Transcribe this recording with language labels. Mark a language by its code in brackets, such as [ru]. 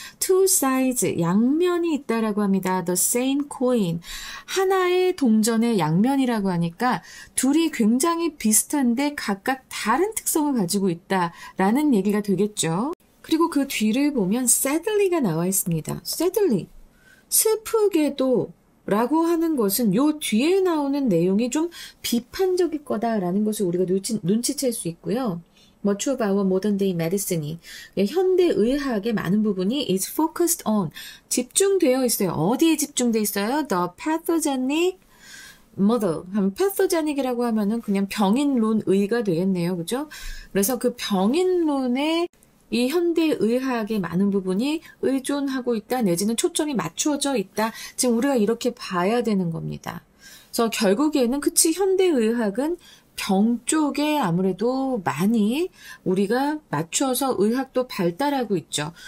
[en] Two sides [ko] 양면이 있다라고 합니다. [en] The same coin [ko] 하나의 동전의 양면이라고 하니까 둘이 굉장히 비슷한데 각각 다른 특성을 가지고 있다라는 얘기가 되겠죠. 그리고 그 뒤를 보면 sadly가 나와 있습니다. sadly 슬프게도 라고 하는 것은 요 뒤에 나오는 내용이 좀 비판적일 거다라는 것을 우리가 눈치챌 수 있고요. [en] Much of our modern day medicine이 [ko] 현대 의학의 많은 부분이 [en] is focused on 집중되어 있어요. [ko] 어디에 집중되어 있어요? [en] The pathogenic [ko] model 하면 pathogenic이라고 하면은 그냥 병인론의가 되겠네요. 그죠? 그래서 그 병인론에 이 현대의학의 많은 부분이 의존하고 있다, 내지는 초점이 맞추어져 있다. 지금 우리가 이렇게 봐야 되는 겁니다. 그래서 결국에는 그치, 현대의학은 병 쪽에 아무래도 많이 우리가 맞춰서 의학도 발달하고 있죠.